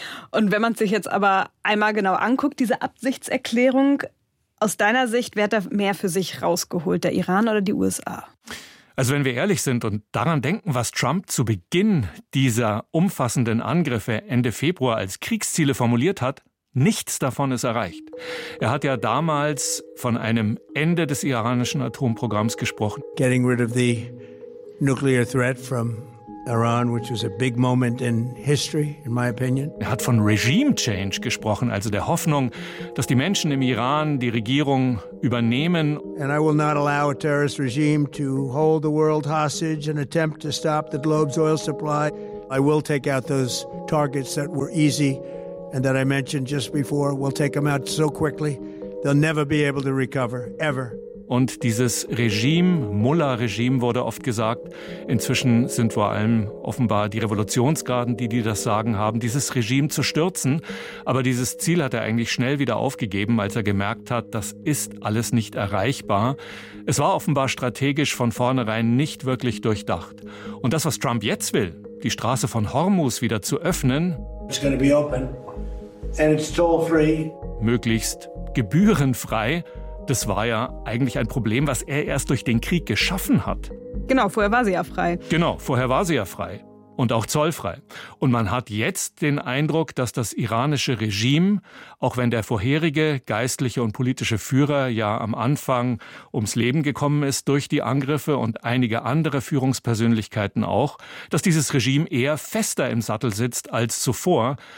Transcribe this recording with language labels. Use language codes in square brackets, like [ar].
[de] Und wenn man sich jetzt aber einmal genau anguckt, diese Absichtserklärung, aus deiner Sicht, wer hat da mehr für sich rausgeholt, der Iran oder die USA? Also wenn wir ehrlich sind und daran denken, was Trump zu Beginn dieser umfassenden Angriffe Ende Februar als Kriegsziele formuliert hat, nichts davon ist erreicht. Er hat ja damals von einem Ende des iranischen Atomprogramms gesprochen. [en] Getting rid of the nuclear threat from Iran, which was a big moment in history, in my opinion. [de] Er hat von Regime Change gesprochen, also der Hoffnung, dass die Menschen im Iran die Regierung übernehmen. [en] And I will not allow a terrorist regime to hold the world hostage and attempt to stop the globe's oil supply. I will take out those targets that were easy and that I mentioned just before. We'll take them out so quickly, they'll never be able to recover, ever. [de] Und dieses Regime, Mullah-Regime, wurde oft gesagt. Inzwischen sind vor allem offenbar die Revolutionsgarden, die das Sagen haben, dieses Regime zu stürzen. Aber dieses Ziel hat er eigentlich schnell wieder aufgegeben, als er gemerkt hat, das ist alles nicht erreichbar. Es war offenbar strategisch von vornherein nicht wirklich durchdacht. Und das, was Trump jetzt will, die Straße von Hormuz wieder zu öffnen, [en] it's gonna be open and it's toll-free. [de] Möglichst gebührenfrei, das war ja eigentlich ein Problem, was er erst durch den Krieg geschaffen hat. Genau, vorher war sie ja frei. Und auch zollfrei. Und man hat jetzt den Eindruck, dass das iranische Regime, auch wenn der vorherige geistliche und politische Führer ja am Anfang ums Leben gekommen ist durch die Angriffe und einige andere Führungspersönlichkeiten auch, dass dieses Regime eher fester im Sattel sitzt als zuvor.